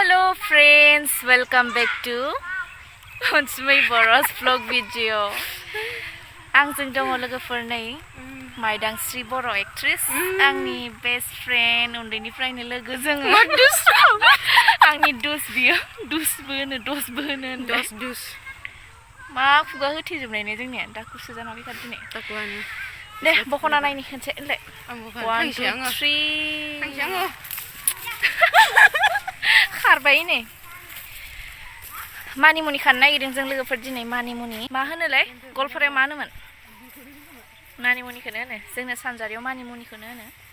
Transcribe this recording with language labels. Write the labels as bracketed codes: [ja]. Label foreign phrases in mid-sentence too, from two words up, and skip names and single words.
[en] Hello friends, welcome back to Ansumwi Boro's vlog video. [brx] आंजों दङ लोगोफोर नै Ansumwi Boro actress, आंनि [en] best friend, [brx] उन्दैनिफ्रायनो लोगो जोङो। आंनि dos बियो, dosबो होनो, dos. मा खुगा होथेजोबनाय ने जोंनिया दाखुसो जाना फैखादो दिनै। दाखुआनो। दे बखना नायनि खनसे होनलाय। 1 2 3 खारबाय ने मानिमुनि खानो नागिरदों जों लोगोफोर दिनै मानिमुनि मा होनोलाय गलफोराव मा होनोमोन मानिमुनिखौनो होनो जोंनो सानजारियाव मानिमुनिखौनो होनो